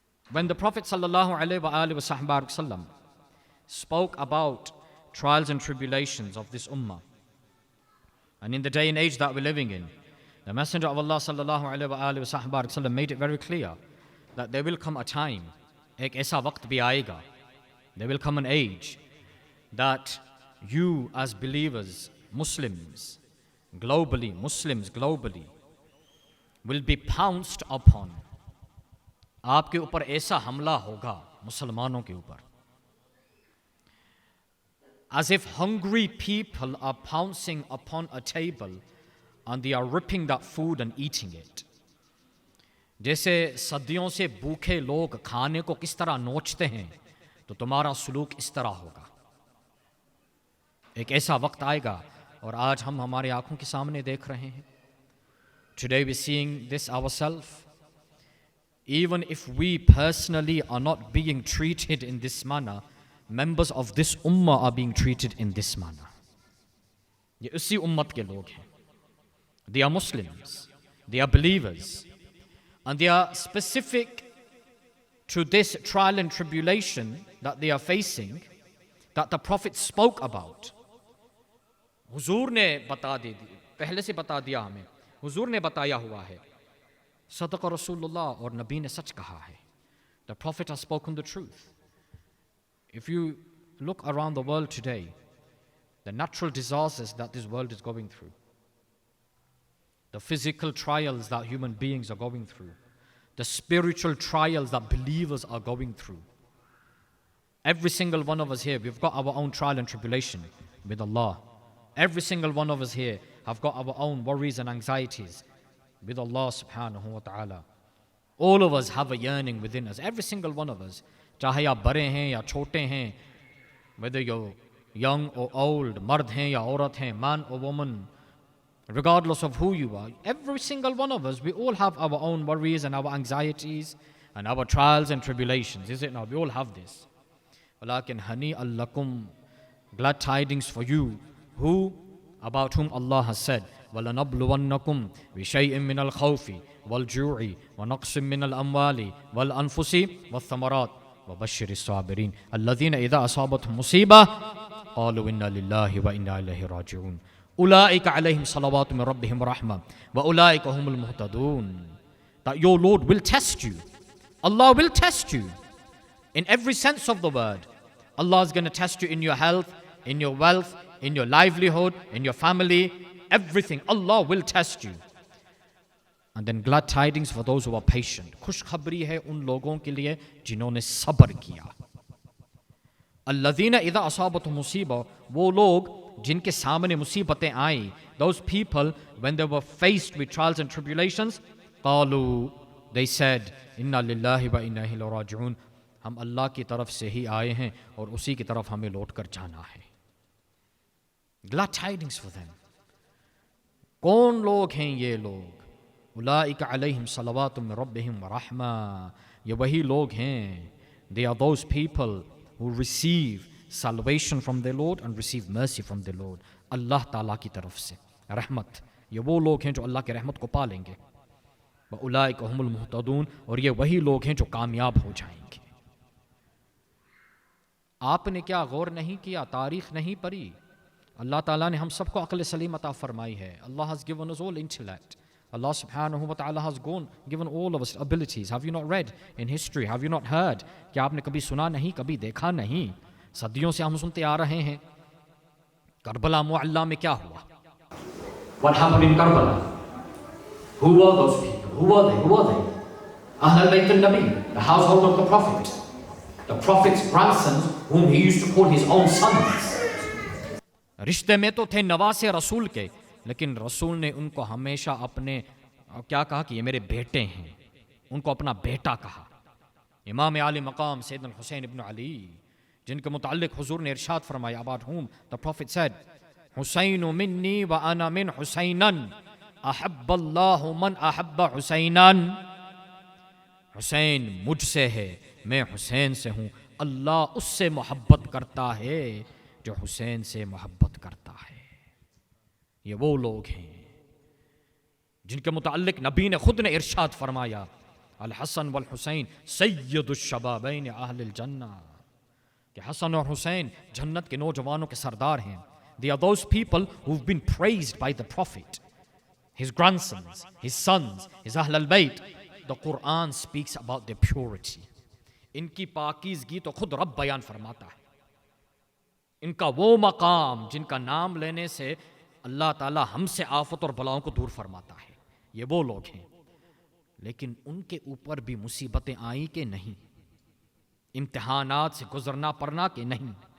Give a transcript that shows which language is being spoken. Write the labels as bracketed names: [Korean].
[English] When the Prophet sallallahu alaihi wasallam spoke about trials and tribulations of this ummah, and in the day and age that we're living in, the Messenger of Allah sallallahu alaihi wasallam made it very clear that there will come a time, [Hindi] ek aisa waqt bhi aayega, [English] there will come an age that you as believers, Muslims globally, will be pounced upon. [Hindi] आपके ऊपर ऐसा हमला होगा मुसलमानों के ऊपर, [English] as if hungry people are pouncing upon a table and they are ripping that food and eating it. [Hindi] जैसे सदियों से भूखे लोग खाने को किस तरह नोचते हैं, तो तुम्हारा सुलूक इस तरह होगा. एक ऐसा वक्त आएगा और आज हम हमारे आंखों के सामने देख रहे हैं. [English] Today we're seeing this ourselves. Even if we personally are not being treated in this manner, members of this ummah are being treated in this manner. [Hindi] ये उसी उम्मत के लोग हैं. [English] They are Muslims, they are believers, and they are specific to this trial and tribulation that they are facing, that the Prophet spoke about. [Hindi] हुजूर ने बता दी, पहले से बता दिया हमें, हुजूर ने बताया हुआ है. [Arabic] Sadaqa Rasulullah, [Hindi] और नबी ने सच कहा है. [English] The Prophet has spoken the truth. If you look around the world today, the natural disasters that this world is going through, the physical trials that human beings are going through, the spiritual trials that believers are going through, every single one of us here, we've got our own trial and tribulation with Allah. Every single one of us here have got our own worries and anxieties with Allah subhanahu wa ta'ala. All of us have a yearning within us. Every single one of us. [Hindi] चाहे आप बड़े हैं या छोटे हैं, [English] whether you're young or old, [Hindi] मर्द हैं या औरत हैं, [English] man or woman, regardless of who you are, every single one of us, we all have our own worries and our anxieties and our trials and tribulations. Is it not? We all have this. [Arabic] وَلَكِنْ هَنِيئًا لَكُمْ, [English] glad tidings for you, who, about whom Allah has said, [Arabic] وَلَنَبْلُوَنَّكُمْ بِشَيْءٍ مِّنَ الْخَوْفِ وَالْجُوعِ وَنَقْصٍ مِّنَ الْأَمْوَالِ وَالْأَنفُسِ وَالثَّمَرَاتِ وَبَشِّرِ الصَّابِرِينَ الَّذِينَ إِذَا أَصَابَتْهُمْ مُصِيبَةٌ قَالُوا إِنَّا لِلَّهِ وَإِنَّا إِلَيْهِ رَاجِعُونَ أُولَٰئِكَ عَلَيْهِمْ صَلَوَاتٌ مِّن رَّبِّهِمْ وَرَحْمَةٌ وَأُولَٰئِكَ هُمُ الْمُهْتَدُونَ. [English] That your Lord will test you. Allah will test you in every sense of the word. Allah is going to test you in your health, in your wealth, in your livelihood, in your family, everything. Allah will test you. And then glad tidings for those who are patient. [Hindi] खुशखबरी है उन लोगों के लिए जिन्होंने सब्र किया. [Arabic] الذين إذا أصابتهم مصيبة, [Hindi] वो लोग जिनके सामने मुसीबतें आई, [English] those people when they were faced with trials and tribulations, [Arabic] قالوا, [English] they said, [Arabic] إنا لله وإنا إليه راجعون, [Hindi] हम अल्लाह की तरफ से ही आए हैं और उसी की तरफ हमें लौट कर जाना है. [English] Glad tidings for them. [Hindi] कौन लोग हैं ये लोग? [Arabic] उलाइका अलैहिम सलवातुम मिन रब्बिहिम व रहमा, [Hindi] ये वही लोग हैं. [English] They are those people who receive salvation from their Lord and receive mercy from their Lord. [Hindi] अल्लाह ताला की तरफ से रहमत. ये वो लोग हैं जो अल्लाह की रहमत को पालेंगे. [Arabic] व उलाइका हुमुल मुहतदून, [Hindi] और ये वही लोग हैं जो कामयाब हो जाएंगे. आपने क्या गौर नहीं किया, तारीख नहीं पढ़ी? अल्लाह ताला ने हम सबको अक्ल सलीम अता फरमाई है. [English] Allah has given us all intellect. Allah subhanahu wa ta'ala has given all of us abilities. Have you not read in history? Have you not heard? [Hindi] क्या आपने कभी सुना नहीं, कभी देखा नहीं? सदियों से हम सुनते आ रहे हैं. करबला मुअल्ला में क्या हुआ? [English] What happened in Karbala? Who were those people? Who were they? Who were they? Ahl al-Bayt al-Nabi, the household of the Prophet. The Prophet's grandsons, whom he used to call his own sons. [Hindi] रिश्ते में तो थे नवासे रसूल के, लेकिन रसूल ने उनको हमेशा अपने क्या कहा कि ये मेरे बेटे हैं, उनको अपना बेटा कहा. इमाम आली मकाम सैयदना हुसैन इब्न अली, जिनके मुताल्लिक हुजूर ने इरशाद फरमाया, [English] about whom the Prophet said, [Arabic] हुसैनु मिन्नी व अना मिन हुसैनन अहब्बल्लाहु मन अहब्ब हुसैनन. [Hindi] हुसैन मुझसे है, मैं हुसैन से हूँ, अल्लाह उससे मोहब्बत करता है जो हुसैन से मोहब्बत करता है. ये वो लोग हैं जिनके मुताल्लिक नबी ने खुद ने इरशाद फरमाया, [Arabic] अल हसन वल हुसैन सय्यदुश शबाबैन अहलिल जन्ना, [Hindi] कि हसन और हुसैन जन्नत के नौजवानों के सरदार हैं. [English] They are those people who've been praised by the Prophet, his grandsons, his sons, his Ahl al-Bayt. The Quran speaks about their purity. [Hindi] इनकी पाकीज़गी तो खुद रब बयान फरमाता है. इनका वो मकाम जिनका नाम लेने से अल्लाह ताला हमसे आफत और बलाओं को दूर फरमाता है. ये वो लोग हैं. लेकिन उनके ऊपर भी मुसीबतें आई कि नहीं? इम्तिहानात से गुजरना पड़ना कि नहीं?